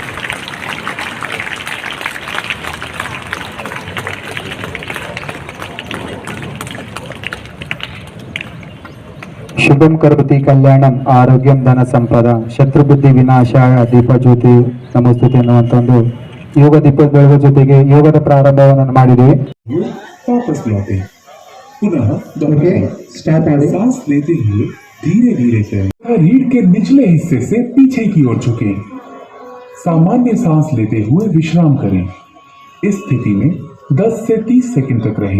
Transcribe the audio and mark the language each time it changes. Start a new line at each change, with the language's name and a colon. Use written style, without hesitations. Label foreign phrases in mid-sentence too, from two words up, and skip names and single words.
Sanskrit: ಶುಭಂ ಕರೋತಿ ಕಲ್ಯಾಣಂ ಆರೋಗ್ಯಂ ಧನ ಸಂಪದ ಶತ್ರುಬುದ್ಧಿ ವಿನಾಶಾಯ ದೀಪ ಜ್ಯೋತಿ ನಮಸ್ತುತಿ
Kannada: ಅನ್ನುವಂಥ ಒಂದು ಯೋಗ ದೀಪದ ಬೆಳಗುವ ಜೊತೆಗೆ ಯೋಗದ ಪ್ರಾರಂಭವನ್ನು ಮಾಡಿದ್ದೀವಿ.
Hindi: सांस लेते हुए धीरे धीरे चलें। रीढ़ के निचले हिस्से से पीछे की ओर झुकें। सामान्य सांस लेते हुए विश्राम करें। इस स्थिति में 10 से 30 सेकंड तक रहें।